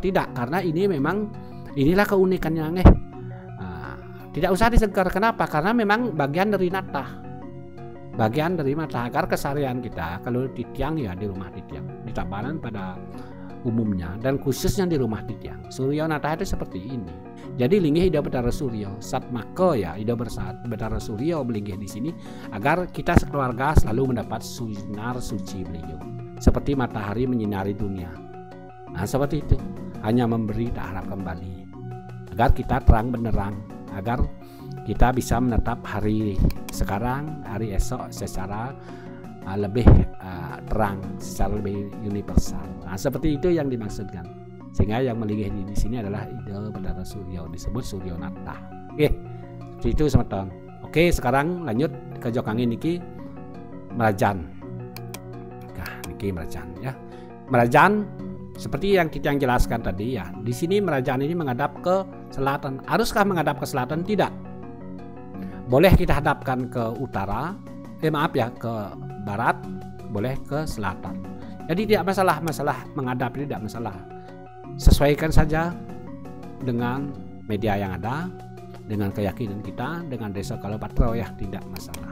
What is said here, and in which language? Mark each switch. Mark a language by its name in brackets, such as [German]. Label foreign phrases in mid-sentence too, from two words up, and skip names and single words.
[Indonesian] Tidak, karena ini memang inilah keunikannya tidak usah disengkar. Kenapa? Karena memang bagian dari Natah, bagian dari Natah, agar keseharian kita kalau Titiang ya di rumah Titiang, di Tabanan pada umumnya dan khususnya di rumah Titiang, Surya Natah itu seperti ini. Jadi linggih Ida Betara Surya Satmaka ya, Ida Betara Surya melinggih di sini agar kita sekeluarga selalu mendapat sinar suci beliau, seperti matahari menyinari dunia. Nah, seperti itu, hanya memberi tak harap kembali, agar kita terang benderang, agar kita bisa menetap hari sekarang, hari esok secara lebih terang, secara lebih universal. Nah, seperti itu yang dimaksudkan. Sehingga yang melinggih di sini adalah Ida Betara Surya, disebut Surya Natah. Oke, seperti itu semeton. Oke, sekarang lanjut ke Jokangin niki Merajan. Nah, niki Merajan ya. Merajan seperti yang kita jelaskan tadi ya. Di sini merajaan ini menghadap ke selatan. Haruskah menghadap ke selatan? Tidak. Boleh kita hadapkan ke utara, ke barat, boleh ke selatan. Jadi tidak masalah menghadap ini tidak masalah. Sesuaikan saja dengan media yang ada, dengan keyakinan kita, dengan desa Kalopatro ya, tidak masalah.